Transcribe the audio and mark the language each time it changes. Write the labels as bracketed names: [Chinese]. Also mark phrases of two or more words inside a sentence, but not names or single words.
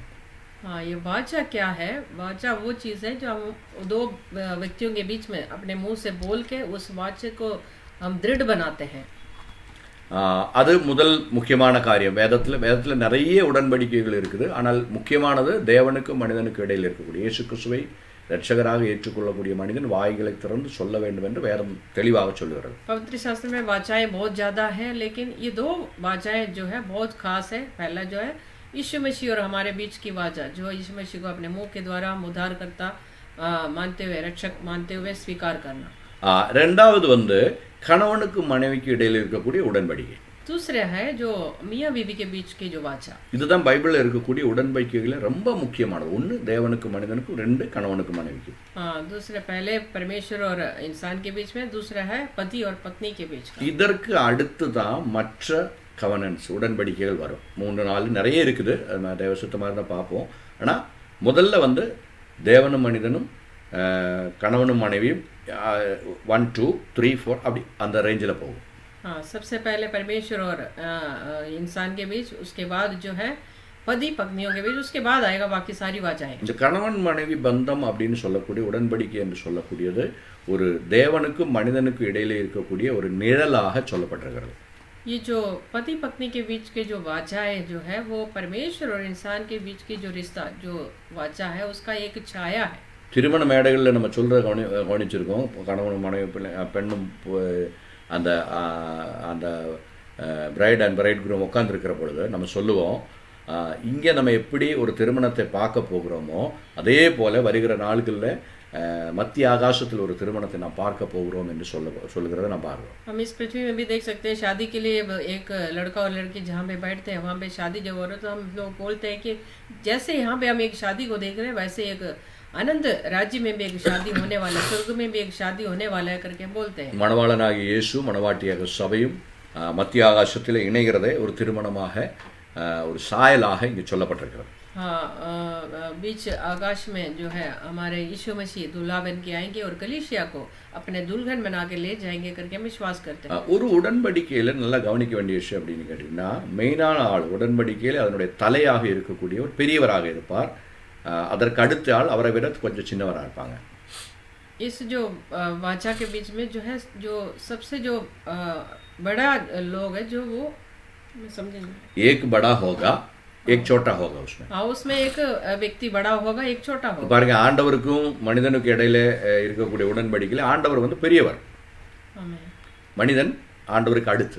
[Hindi] हाँ, ये वाचा क्या है? वाचा वो चीज़ है जो हम दो व्यक्तियों के बीच में अपने मुंह से बोल के उस वाचे को हम दृढ़ बनाते हैं. [Tamil] அது முதல் முக்கியமான காரியம். வேதத்தில் நிறைய உடன்படிக்கைகள் இருக்குது. ஆனால் முக்கியமானது தேவனுக்கும் மனிதனுக்கும் இடையில் இருக்கக்கூடிய இயேசு கிறிஸ்துவை இரட்சகராக ஏற்றுக்கொள்ளக்கூடிய மனிதன் வாய்களை திறந்து சொல்ல வேண்டும் என்று வேதம் தெளிவாக சொல்லுகிறது. [Hindi] पवित्र शास्त्र में वाचाएं बहुत ज़्यादा है, लेकिन ये दो वाचाएं जो है बहुत खास है. पहला जो है यीशु मसीह और हमारे बीच की वाचा, जो यीशु मसीह को अपने मुंह के द्वारा हम उद्धारकर्ता मानते हुए, रक्षक मानते हुए स्वीकार करना. [Tamil] ரெண்டாவது வந்து கணவனுக்கும் மனைவிக்கு இடையில் இருக்கக்கூடிய உடன்படிக்கை. [Hindi] दूसरा है जो मियाँ बीवी के बीच की जो वाचा। [Tamil] இதுதான் பைபிளில் இருக்கக்கூடிய உடன்படிக்கைகளில் ரொம்ப முக்கியமானது. ஒன்று தேவனுக்கும் மனிதனுக்கும், ரெண்டு கணவனுக்கும் மனைவிக்கும். [Hindi] हाँ, दूसरा पहले परमेश्वर और इंसान के बीच में, दूसरा है पति और पत्नी के बीच का। [Tamil] இதற்கு அடுத்து தான் மற்ற கவனன்ஸ் உடன்படிக்கைகள் வரும். 3-4 நிறைய இருக்குது, நம்ம தேவ சுத்தமாக இருந்தால் பார்ப்போம். ஆனால் முதல்ல வந்து தேவனும் மனிதனும் கணவனும் மனைவியும் 1 2 3 4 அப்படி அந்த ரேஞ்சில் போகும். [Hindi] हाँ, सबसे पहले परमेश्वर और इंसान के बीच, उसके बाद जो है पति पत्नियों के बीच, उसके बाद आएगा बाकी सारी वाचाएं। [Tamil] இந்த கணவன் மனைவி பந்தம் அப்படின்னு சொல்லக்கூடிய உடன்படிக்கை என்று சொல்லக்கூடியது ஒரு தேவனுக்கும் மனிதனுக்கும் இடையிலே இருக்கக்கூடிய ஒரு நிழலாக சொல்லப்பட்டிருக்கிறது. [Hindi] ये जो पति पत्नी के बीच के जो वाचाएं जो है वो परमेश्वर और इंसान के बीच की जो रिश्ता जो वाचा है उसका एक छाया है. [Tamil] திருமண மேடைகளில் நம்ம சொல்கிற கவனிச்சிருக்கோம். கணவனும் மனைவி பெண்ணும் அந்த அந்த [English] bride and bride groom [Tamil] உட்காந்துருக்கிற பொழுது நம்ம சொல்லுவோம், இங்கே நம்ம எப்படி ஒரு திருமணத்தை பார்க்க போகிறோமோ அதே போல் வருகிற நாட்களில் மத்திய ஆகாசத்தில் ஒரு திருமணத்தை நாம் பார்க்க போகிறோம் என்று சொல்லுகிறத நாம் பார்க்கிறோம். [Hindi] हम इस पृथ्वी में भी देख सकते हैं शादी के लिए एक लड़का और लड़की जहाँ पे बैठते हैं वहाँ पे शादी जब हो रहा है तो हम लोग बोलते हैं कि जैसे यहाँ पे हम एक शादी को देख रहे हैं वैसे एक अनंत राज्य में भी एक शादी होने वाला है, स्वर्ग में भी एक शादी होने वाला है करके बोलते हैं. [Tamil] மணவாளனாகிய இயேசு மணவாட்டியாக சபையும் மத்திய ஆகாசத்தில் இணைகிறதே ஒரு திருமணமாக ஒரு சாயலாக இங்கே சொல்லப்பட்டிருக்கிறது. [Hindi] हाँ, बीच आकाश में जो है हमारे यीशु मसीह दूल्हा बन के आएंगे और कलीसिया को अपने दुल्हन बना के ले जाएंगे करके हम विश्वास करते हैं. [Tamil] ஒரு உடன்படிக்கையில் நல்லா கவனிக்க வேண்டிய விஷயம் அப்படின்னு கேட்டிங்கன்னா, மெயினான ஆள் உடன்படிக்கையில் அதனுடைய தலையாக இருக்கக்கூடியவர் பெரியவராக இருப்பார். அதற்கு அடுத்த ஆள் அவரை விட கொஞ்சம் சின்னவராக இருப்பாங்க. [Hindi] इस जो वाचा के बीच में जो है जो सबसे जो बड़ा लोग है जो वो समझे एक बड़ा होगा एक छोटा होगा उसमें. हाँ, उसमें एक व्यक्ति बड़ा होगा एक छोटा होगा. [Tamil] பாருங்க, ஆண்டவருக்கும் மனிதனுக்கும் இடையில இருக்கக்கூடிய உடன்படிக்கையில் ஆண்டவர் வந்து பெரியவர், மனிதன் ஆண்டவருக்கு அடுத்து.